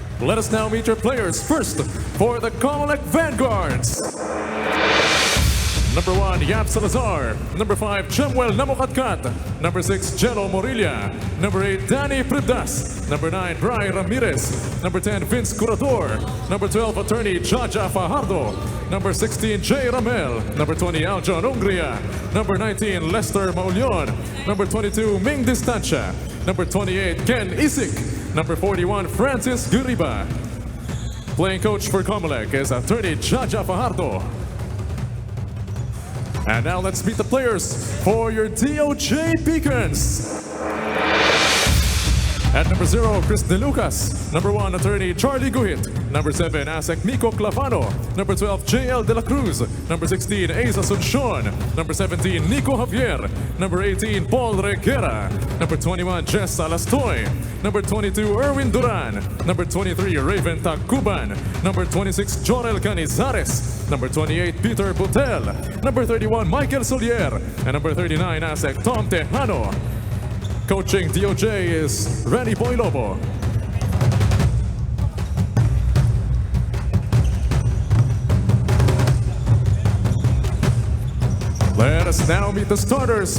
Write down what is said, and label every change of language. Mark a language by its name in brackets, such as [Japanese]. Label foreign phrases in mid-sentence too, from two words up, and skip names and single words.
[English] Let us now meet your players. First, for the Comelec Vanguards. Number 1, Yap Salazar. Number 5, Chemuel Namokatkat. Number 6, Jello Morilla. Number 8, Danny Pribdas. Number 9, Bri Ramirez. Number 10, Vince Curador. Number 12, attorney Jaja Fajardo. Number 16, Jay Ramel. Number 20, Aljon Ungria. Number 19, Lester Maulion. Number 22, Ming Distancia. Number 28, Ken Isik. Number 41, Francis Guriba. Playing coach for Comelec is attorney Jaja Fajardo. And now let's meet the players for your DOJ Beacons. At number 0, Chris De Lucas. Number 1, attorney Charlie Guhit. Number 7, ASEC Nico Clavano. Number 12, JL De La Cruz. Number 16, Ace Asuncion. Number 17, Nico Javier. Number 18, Paul Reguera. Number 21, Jess Alastoy. Number 22, Erwin Duran. Number 23, Raven Tacuban. Number 26, Jonel Canizares. Number 28, Peter Butel. Number 31, Michael Solier. And number 39, ASEC Tom Tejano. Coaching DOJ is Randy Boylobo. Let us now meet the starters.